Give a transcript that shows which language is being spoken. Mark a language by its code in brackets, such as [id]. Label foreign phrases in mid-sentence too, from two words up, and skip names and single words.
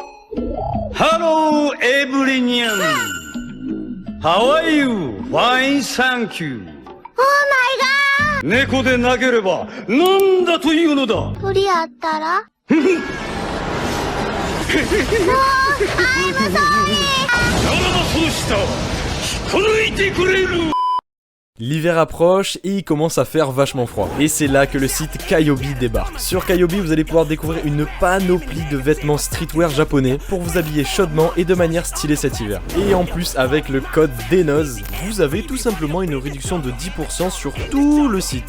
[en] Hello, everyone. How are you? Fine, thank you. Oh my god! [ja] 猫でなければなんだというのだ。鳥やったら [en] I'm sorry! [ja] ならばそうした。引っこ抜いてくれる。 [fr] L'hiver approche et il commence à faire vachement froid. Et c'est là que le site Kyobi débarque. Sur Kyobi, vous allez pouvoir découvrir une panoplie de vêtements streetwear japonais pour vous habiller chaudement et de manière stylée cet hiver. Et en plus, avec le code DENOZ, vous avez tout simplement une réduction de 10% sur tout le site.